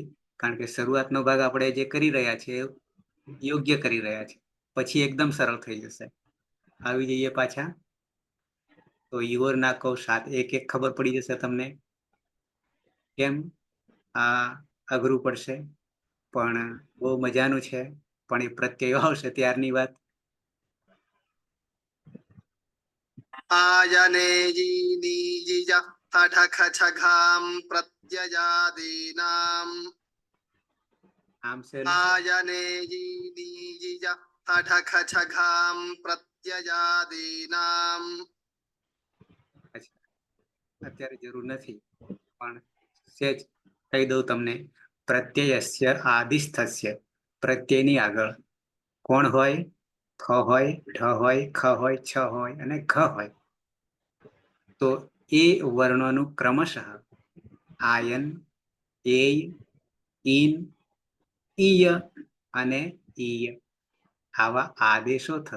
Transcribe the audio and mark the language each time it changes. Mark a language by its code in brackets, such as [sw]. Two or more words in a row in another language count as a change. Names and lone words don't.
[gu] કારણ કે શરૂઆતનો ભાગ આપણે જે કરી રહ્યા છે યોગ્ય કરી રહ્યા છે, પછી એકદમ સરળ થઈ જશે. આવી જઈએ પાછા તો ઈવોર નાકો 7-1-1 ખબર પડી જશે તમને. કેમ આ અઘરું પડશે, પણ બહુ મજાનું છે. પણ એ પ્રત્યય આવશે ત્યારની વાત. [sa] आयने जीनीजिज अठखछघां प्रत्ययादीनाम् [gu] આમ છે [sa] आयने जीनीजिज अठखछघां प्रत्ययादीनाम्. [gu] અત્યારે જરૂર નથી, પણ સેજ કહી દઉં તમને. [sa] પ્રત્યયસ્ય આદિસ્થસ્ય, [gu] પ્રત્યયની આગળ કોણ હોય? ખ હોય, ઢ હોય, ખ હોય, છ હોય અને ઘ હોય. તો એ વર્ણોનું ક્રમશઃ આયન, એય, ઈન, ઈય અને ઈય આવા આદેશો થશે.